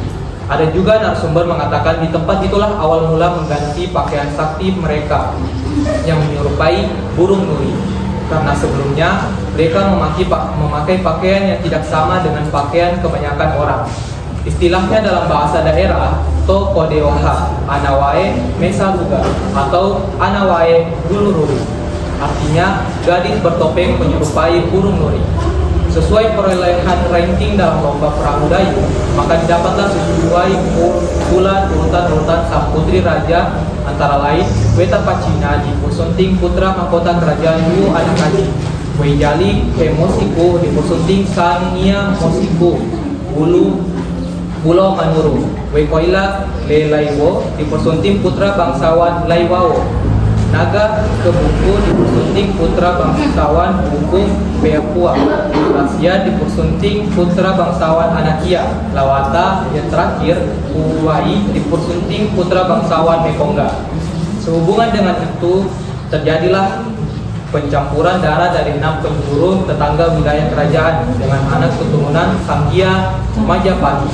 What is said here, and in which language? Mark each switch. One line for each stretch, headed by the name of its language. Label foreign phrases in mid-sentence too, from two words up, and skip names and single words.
Indonesian: Ada juga narasumber mengatakan di tempat itulah awal mula mengganti pakaian sakti mereka yang menyerupai burung nuri. Karena sebelumnya mereka memakai pakaian yang tidak sama dengan pakaian kebanyakan orang. Istilahnya dalam bahasa daerah,
Tolaki: to kodeoha, anawae mesaluga atau anawae gulururi.
Indonesian: Artinya gadis bertopeng menyerupai burung nuri. Sesuai perolehan ranking dalam lomba Pramudayu, maka didapatlah sesuai bulan urutan sang putri raja antara lain Weta Pacina di Pusunting putra mahkota kerajaan Yu Adakaji, Weijali Kemosiku di Pusunting Sania Mosiku Bulo Manuru, Wekoila Lelaiwo di Pusunting putra bangsawan Laiwao, Naga Kebuku di Pusunting putra bangsawan Buku Beapua, Rasia di Pusunting putra bangsawan Anakia, Lawata yang terakhir Uwai di Pusunting putra bangsawan Mekongga. Sehubungan dengan itu terjadilah pencampuran darah dari 6 penjuru tetangga wilayah kerajaan dengan anak keturunan Sanggia Majapahit.